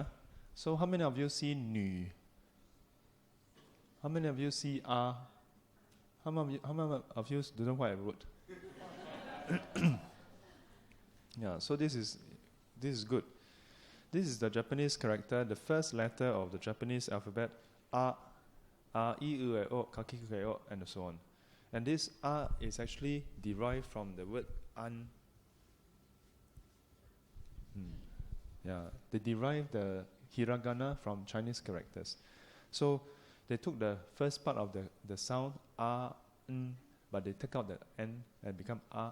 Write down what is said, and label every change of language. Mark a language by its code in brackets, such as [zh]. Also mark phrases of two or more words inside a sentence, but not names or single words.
[en] So how many of you see nu? How many of you see ah? How many of you don't know what I wrote? Yeah, so this is good. This is the Japanese character, the first letter of the Japanese alphabet, [ja] a, i, u, e, o, ka, ki, ku, ke, o, [en] and so on. And this a is actually derived from the word an. Yeah, they derived the hiragana from Chinese characters. So they took the first part of the sound a, n, but they take out the n and become a.